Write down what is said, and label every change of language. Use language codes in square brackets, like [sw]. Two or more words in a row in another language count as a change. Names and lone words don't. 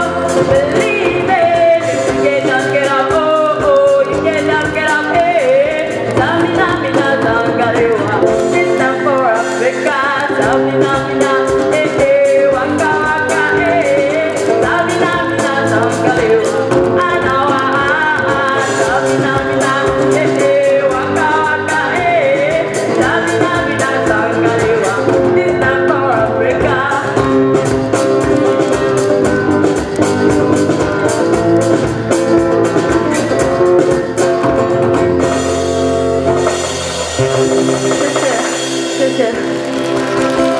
[en] Believe it, you get up, oh, oh, you get up, hey. Samina, mina, zangalewa, this time for Africa. Samina, mina, eh, eh, waka, waka, eh. Samina, mina, zangalewa, anawa, samina, mina, eh, eh, waka, waka, eh. Samina, mina, zangalewa, this time for Africa. [zh] 谢谢。